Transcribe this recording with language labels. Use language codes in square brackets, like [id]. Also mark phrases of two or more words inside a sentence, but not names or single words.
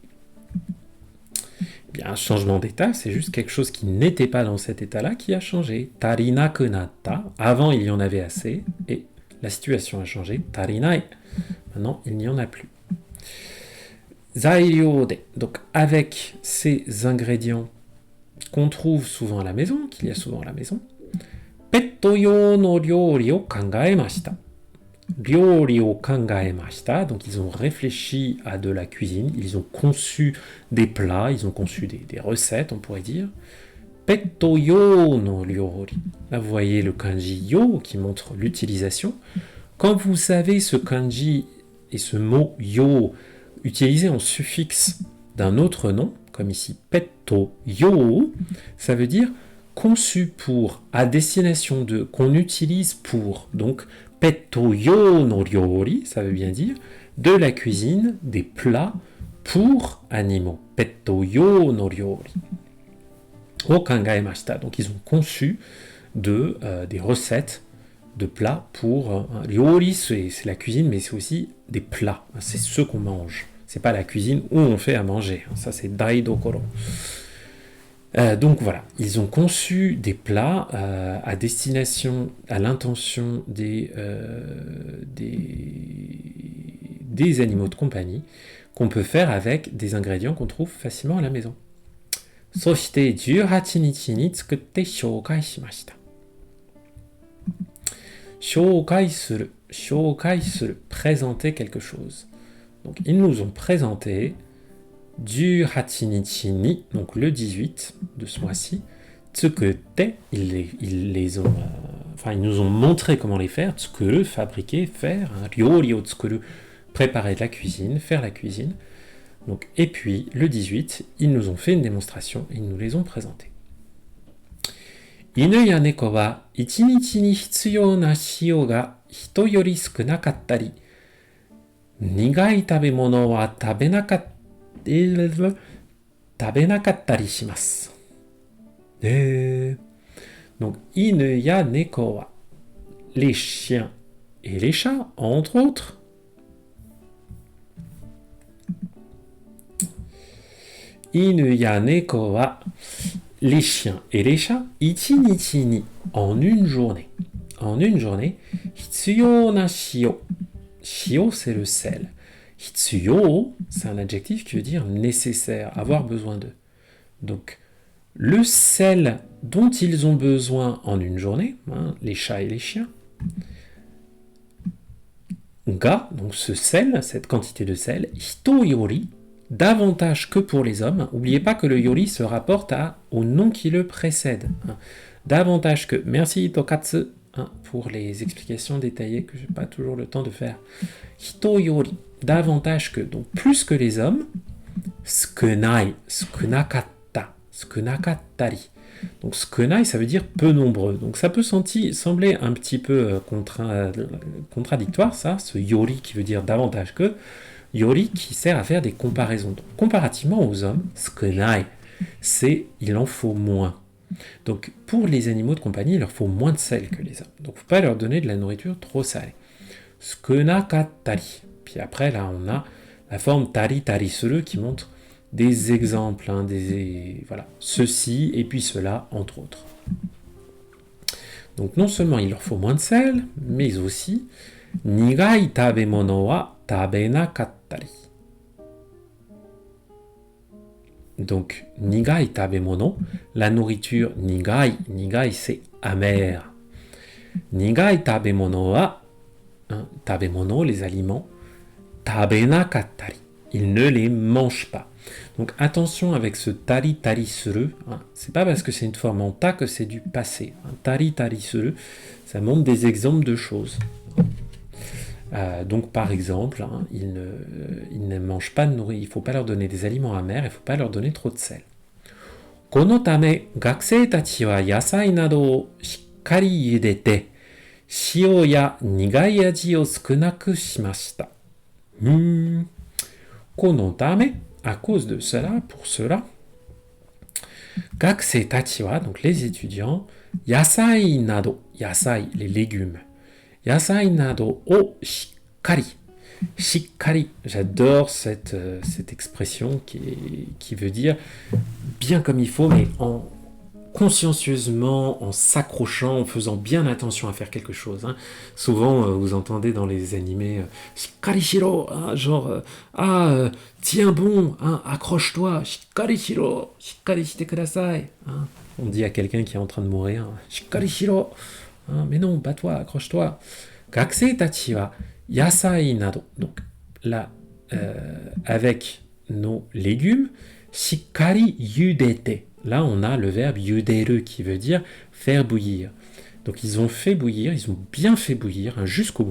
[fr] Eh bien, un changement d'état, c'est juste quelque chose qui n'était pas dans cet état-là qui a changé. [ja] 足りなくなった, [fr] avant il y en avait assez, et la situation a changé. Tarinai, Maintenant, il n'y en a plus. [ja] 材料で, [fr] donc avec ces ingrédients qu'on trouve souvent à la maison, qu'il y a souvent à la maison, [ja] ペット用の料理を考えました. 料理を考えました, [fr] donc ils ont réfléchi à de la cuisine, ils ont conçu des plats, ils ont conçu des recettes, on pourrait dire. [ja] ペット用の料理. [fr] Là, vous voyez le kanji yo qui montre l'utilisation. Quand vous savez ce kanji et ce mot yo utilisé en suffixe d'un autre nom, comme ici [ja] ペット用, [fr] ça veut dire conçu pour, à destination de, qu'on utilise pour. Donc [ja] ペット用の料理, [fr] ça veut bien dire de la cuisine, des plats pour animaux. [ja] ペット用の料理。を考えました. [fr] Donc ils ont conçu des recettes de plats pour... ryori, c'est la cuisine, mais c'est aussi des plats. C'est ce qu'on mange. C'est pas la cuisine où on fait à manger. Ça, c'est daidokoro. Donc voilà, ils ont conçu des plats à destination, à l'intention des animaux de compagnie qu'on peut faire avec des ingrédients qu'on trouve facilement à la maison. [ja] そして18日に作って紹介しました。 [fr] 紹介する、présenter quelque chose. Donc ils nous ont présenté 18 日に, donc le 18 de ce mois-ci, [ja] 作って, [fr] ils nous ont montré comment les faire, [ja] 作る, [fr] fabriquer, faire, [ja] 料理を作る, [fr] préparer de la cuisine, faire la cuisine. Donc, et puis, le 18, ils nous ont fait une démonstration, ils nous les ont présentés. [ja] 犬や猫は 1 日に必要な塩が人より少なかったり、苦い食べ物は食べなかったりします。Donc, 犬や猫は, [fr] les chiens et les chats, entre autres. [ja] 犬や猫は, [fr] les chiens et les chats, [ja] 一日に, [fr] en une journée. En une journée, [ja] 必要な塩. [fr] Shio, c'est le sel. Hitsuyo, c'est un adjectif qui veut dire nécessaire, avoir besoin de. Donc, le sel dont ils ont besoin en une journée, les chats et les chiens, ga, donc ce sel, cette quantité de sel, [ja] 人より, [fr] davantage que pour les hommes. N'oubliez pas que le yori se rapporte au nom qui le précède. Davantage que. Merci Tokatsu pour les explications détaillées que je n'ai pas toujours le temps de faire. [ja] 人より, [fr] davantage que, donc plus que les hommes. [ja] 少ない、少なかった、少なかったり. [fr] Donc sukunai, ça veut dire peu nombreux. Donc ça peut sembler un petit peu contradictoire, ça, ce yori qui veut dire davantage que. Yori qui sert à faire des comparaisons. Donc, comparativement aux hommes, sukunai, c'est il en faut moins. Donc pour les animaux de compagnie, il leur faut moins de sel que les hommes. Donc il ne faut pas leur donner de la nourriture trop salée. Sukunakattari. Puis après, là, on a la forme [ja] たりたりする [fr] qui montre des exemples, voilà, ceci et puis cela, entre autres. Donc non seulement il leur faut moins de sel, mais aussi [ja] 苦い食べ物は食べなかったり. [fr] Donc [ja] 苦い食べ物, [fr] la nourriture nigai c'est amer. [ja] 苦い食べ物は、食べ物, [fr] les aliments, tabenakattari, ils ne les mangent pas. Donc attention avec ce [ja] たりたりする, [fr] c'est pas parce que c'est une forme en ta que c'est du passé. [ja] たりたりする, [fr] ça montre des exemples de choses. Donc par exemple, ils ne mangent pas de nourriture, il ne faut pas leur donner des aliments amers, il ne faut pas leur donner trop de sel. [ja] このため、学生たちは野菜などをしっかり茹でて、塩や苦い味を少なくしました. このため, [fr] à cause de cela, pour cela, [ja] 学生たちは, [fr] donc les étudiants, [ja] 野菜など、野菜, [fr] les légumes, [ja] 野菜などをしっかり. [fr] Shikkari, j'adore cette expression qui veut dire bien comme il faut, mais consciencieusement, en s'accrochant, en faisant bien attention à faire quelque chose. Hein. Souvent, vous entendez dans les animés [ja] しっかりしろ, [fr] hein, genre tiens bon, hein, accroche-toi, [ja] しっかりしろ、しっかりしてください. [fr] Hein. On dit à quelqu'un qui est en train de mourir, [ja] しっかりしろ, [fr] hein, mais non, bats-toi, accroche-toi. [ja] 学生たちは野菜など. [fr] Donc là, avec nos légumes, [ja] しっかり茹でて. [fr] Là, on a le verbe yuderu qui veut dire faire bouillir. Donc, ils ont fait bouillir, ils ont bien fait bouillir, hein, jusqu'au bout.